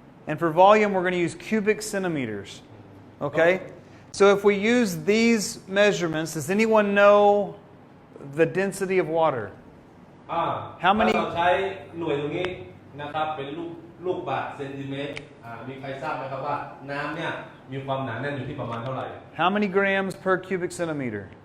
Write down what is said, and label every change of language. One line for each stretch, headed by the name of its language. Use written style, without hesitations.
English: And for volume, we're going to use cubic centimeters. Okay? So if we use these measurements, does anyone know the density of water? How many-
Thai: ถ้าเราใช้หน่วยตรงนี้นะครับเป็นลูกบาศก์เซนติเมตรมีใครทราบไหมครับว่าน้ำเนี่ยมีความหนาแน่นอยู่ที่ประมาณเท่าไหร่
English: How many grams per cubic centimeter?